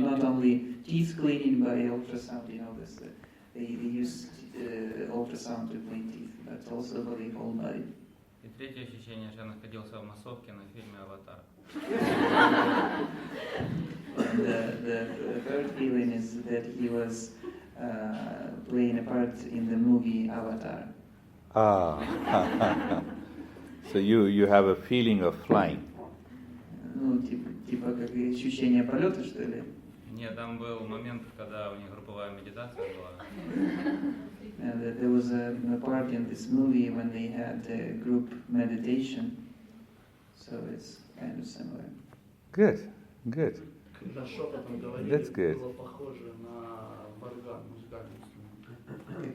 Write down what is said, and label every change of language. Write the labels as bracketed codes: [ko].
[en] Not only teeth cleaning by ultrasound, you know this. They use ultrasound to clean teeth, but also for the whole body. [ru] И третье ощущение, что я находился в массовке на фильме «Аватар». [en] The third feeling is that he was playing a part in the movie Avatar. Ah. So you have a feeling of flying. [ru] Ну, типа как ощущение полета, что ли? Нет, там был момент, когда у них групповая медитация была. [en] There was a part in this movie when they had a group meditation, so it's kind of similar. Good. Good. [ru] Когда шепотом говорили, [en] That's good. [ru] было похоже на варган, музыкальный инструмент.